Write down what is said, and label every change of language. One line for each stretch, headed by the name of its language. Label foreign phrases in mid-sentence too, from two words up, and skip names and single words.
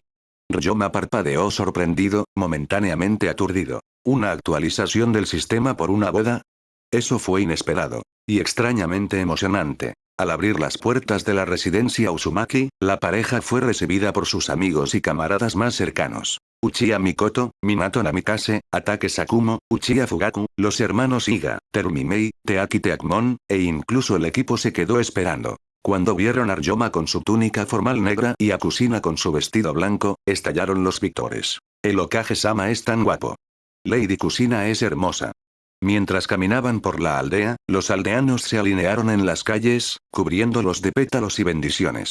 Spanish: Ryoma parpadeó sorprendido, momentáneamente aturdido. ¿Una actualización del sistema por una boda? Eso fue inesperado. Y extrañamente emocionante. Al abrir las puertas de la residencia Uzumaki, la pareja fue recibida por sus amigos y camaradas más cercanos. Uchiha Mikoto, Minato Namikaze, Atake Sakumo, Uchiha Fugaku, los hermanos Iga, Terumi Mei, Teaki Teakmon, e incluso el equipo se quedó esperando. Cuando vieron a Ryoma con su túnica formal negra y a Kusina con su vestido blanco, estallaron los víctores. El Hokage-sama es tan guapo. Lady Kusina es hermosa. Mientras caminaban por la aldea, los aldeanos se alinearon en las calles, cubriéndolos de pétalos y bendiciones.